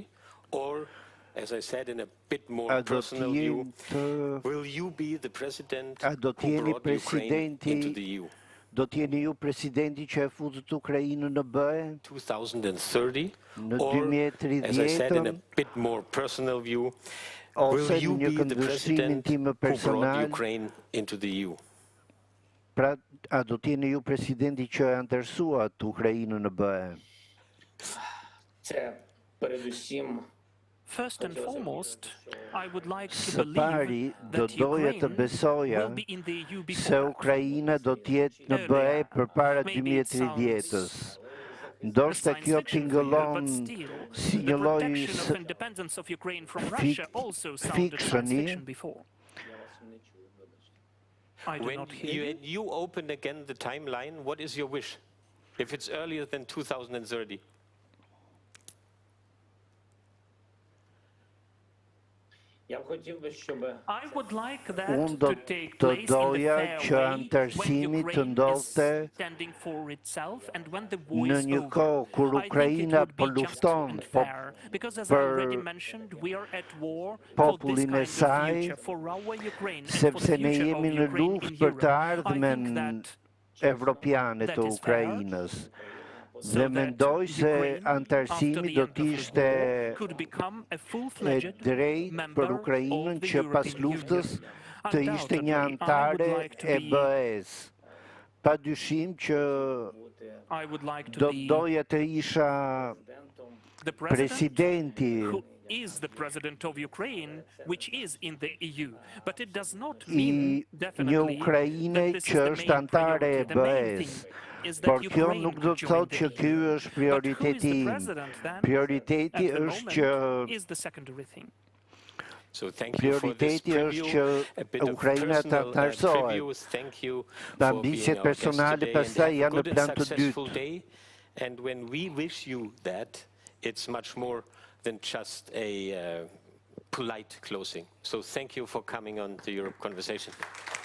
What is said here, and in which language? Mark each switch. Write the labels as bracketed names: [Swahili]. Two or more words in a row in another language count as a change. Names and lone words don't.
[English] Or, as I said, in a bit more [Albanian] A do [English] personal view, [Albanian] t'jeni [English] will you be the president [Albanian] A do [English] who [Albanian] t'jeni [English] brought Ukraine into [Albanian] presidenti [English] the EU? [Albanian] Do t'jeni ju presidenti që e futët Ukrainën në BE [English] 2030? [Albanian] në [English] Or, as I said, in a [Albanian] 2030 [English] bit more personal view, will [Albanian] ose [English] you [Albanian] në një [English] be the [Albanian] këndvështrimin [English] president [Albanian] tim [English] who brought [Albanian] personal? [English] Ukraine into the EU? [Albanian] Pra, a do t'jeni ju presidenti që e anëtarësuat Ukrainën në BE? [Ukrainian] Це передусім [English] First and foremost, I would like to [Albanian] Së pari, [English] believe [Albanian] do [English] that [Albanian] doja të [English] Ukraine [Albanian] besoja [English] will be in the EU [Albanian] se [English] before that. [Albanian] Ukraina do t'jetë në BE përpara [English] Maybe it [Albanian] 2030-s. [English] sounds [Albanian] Ndoshta [English] science [Albanian] kjo [English] fiction for you, [Albanian] tingëllon [English] but still, [Albanian] si [English] the [Albanian] një lloj [English] protection of independence of Ukraine from Russia also sounded science [Albanian] fiction-i. [English] fiction before. I do When not hear you. you open again the timeline, what is your wish? If it's earlier than 2030? [Ukrainian] я б хотів би, щоб [English] I would like that [Albanian] Unë do [English] to take [Albanian] të [English] place in the [Albanian] doja [English] fair [Albanian] që [English] way when [Albanian] anëtarësimi të [English] Ukraine [Albanian] ndodhte [English] is standing for itself and when the war [Albanian] në [English] is [Albanian] një [English] over. [Albanian] kohë kur [English] I think it [Albanian] Ukraina [English] would [Albanian] po [English] be just [Albanian] lufton [English] and fair, because as I [Albanian] për [English] already mentioned, we are at war for this [Albanian] popullin e [English] kind of [Albanian] saj, [English] future, for our Ukraine and for the [Albanian] sepse ne [English] future of [Albanian] jemi në [English] Ukraine [Albanian] luftë [English] in [Albanian] për të [English] Europe. I [Albanian] ardhmen [English] think that [Albanian] evropiane [English] that [Albanian] të [English] is fair. [Albanian] Ukrainës. [English] so [Albanian] Dhe [English] that [Albanian] mendoj se [English] Ukraine, after [Albanian] anëtarësimi [English] the [Albanian] do [English] end of the [Albanian] t'ishte [English] war, could become a [Albanian] e [English] full-fledged [Albanian] drejt [English] member [Albanian] për Ukrainën [English] of the [Albanian] që pas [English] European [Albanian] luftës [English] Union. [Albanian] të ishte një [English] Undoubtedly, I would [Albanian] antare [English] like to [Albanian] e [English] be- [Albanian] BE-s. Pa dyshim që [English] I would like to [Albanian] do [English] be [Albanian] doja të isha [English] президентом the president [Albanian] presidenti [English] who is the president of Ukraine, which is in the EU. But it does not I mean [Albanian] një [English] definitely Ukraine that this is [Albanian] që [English] the [Albanian] është [English] main [Albanian] antare e [English] priority. The main [Albanian] BE-s. [English] thing is that [Albanian] Por kjo [English] Ukraine [Albanian] nuk do [English] could [Albanian] të [English] join [Albanian] thotë [English] the [Albanian] që ky [English] EU. [Albanian] është [English] But who is [Albanian] prioriteti [English] the [Albanian] im. [English] president then? [Albanian] Prioriteti [English] At the është që moment is the secondary thing. So thank you for this [Albanian] prioriteti është [English] preview, [Albanian] që [English] a bit of [Albanian] Ukraina të [English] personal [Albanian] anëtarësohet. [English] preview. Thank you [Albanian] Dhe [English] for [Albanian] ambicjet [English] being our guest [Albanian] personale [English] today, and [Albanian] pastaj [English] have a [Albanian] janë në [English] good and [Albanian] plan të [English] successful [Albanian] dytë. [English] day. And when we wish you that, it's much more than just a polite closing. So thank you for coming on the Europe Conversation.